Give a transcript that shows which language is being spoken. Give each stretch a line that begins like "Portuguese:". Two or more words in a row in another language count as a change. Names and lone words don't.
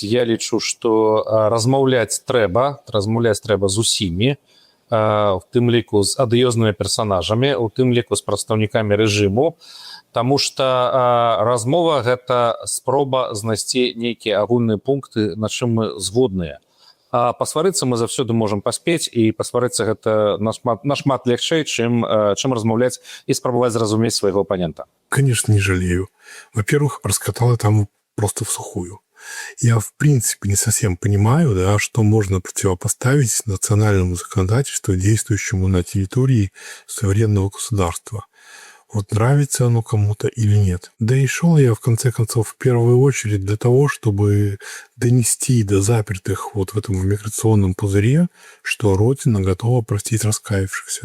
Belarusian: Я лічу, што размаўляць трэба з усімі, у тым ліку з адыёзнымі персанажамі, у тым ліку з прадстаўнікамі рэжыму, таму што размова – гэта спроба знайсці нейкія агульныя пункты, на чым мы згодныя. А пасварыцца мы заўсёды можам паспець, і пасварыцца гэта нашмат легчэй, чым размаўляць і спрабаваць зразумець свайго апанента.
Russian: Конечно, не жалею. Во-первых, раскатал я там просто в сухую. Я, в принципе, не совсем понимаю, да, что можно противопоставить национальному законодательству, действующему на территории суверенного государства. Вот нравится оно кому-то или нет. Да и шел я, в конце концов, в первую очередь для того, чтобы донести до запертых вот в этом миграционном пузыре, что Родина готова простить раскаявшихся.